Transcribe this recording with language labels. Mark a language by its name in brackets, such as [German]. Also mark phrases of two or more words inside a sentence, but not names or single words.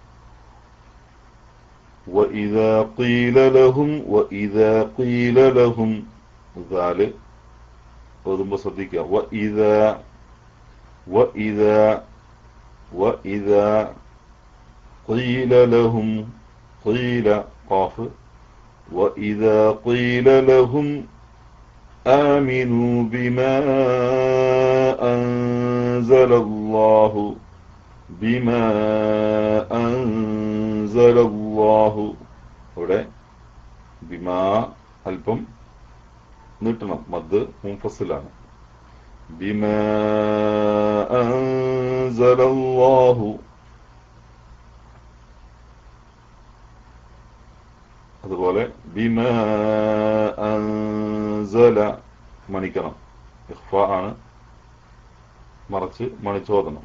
[Arabic] وَإِذَا قِيلَ لَهُمْ ذَلِ [Malayalam] ഓതുമ്പോൾ ശ്രദ്ധിക്കുക. [Arabic] وَإِذَا قِيلَ لَهُمْ قِيلَ قاف وَإِذَا قِيلَ لَهُمْ آمنوا بما أنزل الله [Malayalam] ഇവിടെ ബിമാ അല്പം നീട്ടണം, മദ് മുൻഫസിലാണ്. [Arabic] بما أنزل الله, [Malayalam] അതുപോലെ [Arabic] بما أنزل [Malayalam] മണിക്കണം, ഇഖ്ഫാ ആണ്, മറച്ച് മണിച്ചോദനം.